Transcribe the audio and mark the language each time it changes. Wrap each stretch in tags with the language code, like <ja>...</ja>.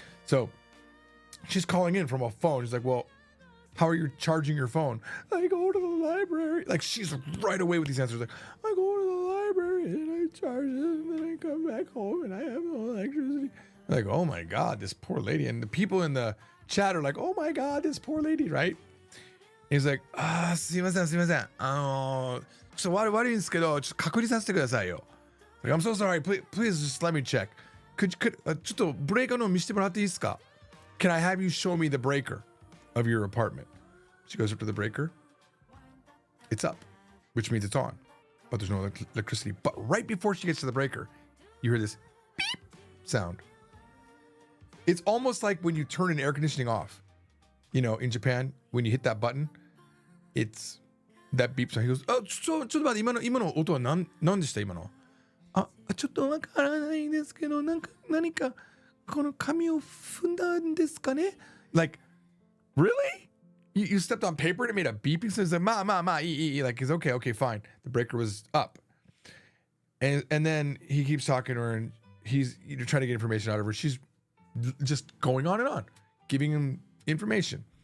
<en>So she's calling in from a phone. She's like, well, how are you charging your phone? I go to the library. Like, she's right away with these answers. Like, I go to the library and I charge it and then I come back home and I have no electricity. Like, oh my God, this poor lady. And the people in the chat are like, oh my God, this poor lady, right? He's like,</en> <ja>すいません、すいません。ちょっと悪いんですけど、ちょっと確認させてくださいよ。</ja> <en>Like, I'm so sorry. Please just let me check. Could</en> <ja>ちょっとブレーカーの見せてもらっていいですか?</ja> <en>Can I have you show me the breaker of your apartment? She goes up to the breaker. It's up, which means it's on, but there's no electricity. But right before she gets to the breaker, you hear this beep sound. It's almost like when you turn an air conditioning off. You know, in Japan, when you hit that button, it's that beep sound. He goes,</en> <ja>ちょっと待って、今の音は何でした？今の。ちょっとわからないんですけど、何かこの紙を踏んだんですかね?</ja> <en>Like, really? You stepped on paper and it made a beeping sound. He's like, like, he's okay, fine. The breaker was up. And then he keeps talking to her and he's trying to get information out of her. She's just going on and on, giving him information.</en>